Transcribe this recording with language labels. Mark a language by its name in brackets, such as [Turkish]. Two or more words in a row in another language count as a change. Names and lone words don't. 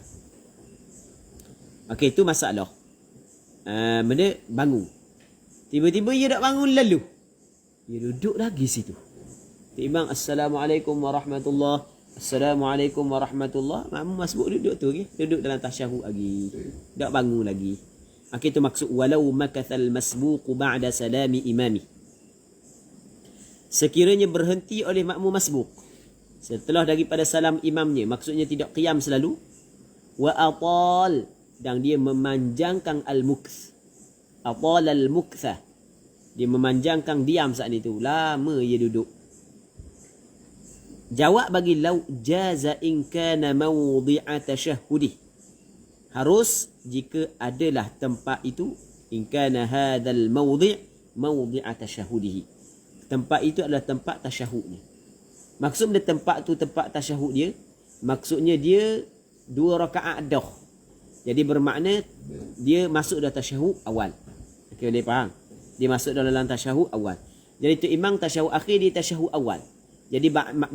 [Malay] Okey, itu masalah. Benda bangun. Tiba-tiba dia tak bangun lalu. Dia duduk lagi situ. [Arabic] Imam السلام عليكم ورحمة الله. السلام عليكم ورحمة الله. [Malay] Makmum masbuk duduk tu lagi. Duduk dalam tasyahud lagi. Tak bangun lagi. Okey, itu maksud [Arabic] ولو مكث المسبوق بعد سلام إمامه. [Malay] Sekiranya berhenti oleh makmum masbuk setelah daripada salam imamnya, maksudnya tidak qiyam selalu, [Arabic] وأطال, [Malay] dan dia memanjangkan al-mukth. [Arabic] أطال المكث, [Malay] dia memanjangkan diam saat itu, lama dia duduk. Jawab bagi [Arabic] لو جاز إن كان موضع التشهد. [Malay] Harus jika adalah tempat itu, [Arabic] إن كان هذا الموضع موضع تشهده. [Malay] Tempat itu adalah tempat tasyahudnya. Maksud dia tempat tu tempat tasyahud dia, maksudnya dia 2 rakaat dah. Jadi bermakna dia masuk dalam tasyahud awal. Okey, dia faham? Dia masuk dalam tasyahud awal. Jadi tu imam tasyahud akhir, dia tasyahud awal.